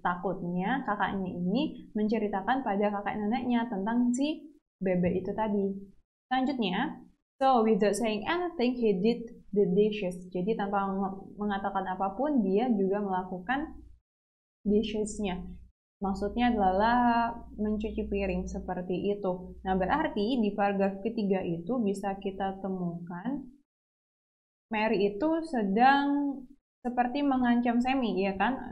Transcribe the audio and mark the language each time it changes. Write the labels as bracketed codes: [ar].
[id] Takutnya kakaknya ini menceritakan pada kakak neneknya tentang si bebek itu tadi. Selanjutnya, [en] so without saying anything, he did the dishes. [id] Jadi tanpa mengatakan apapun, dia juga melakukan dishes-nya. Maksudnya adalah mencuci piring seperti itu. Nah, berarti di paragraf ketiga itu bisa kita temukan Mary itu sedang seperti mengancam Sammy, ya kan?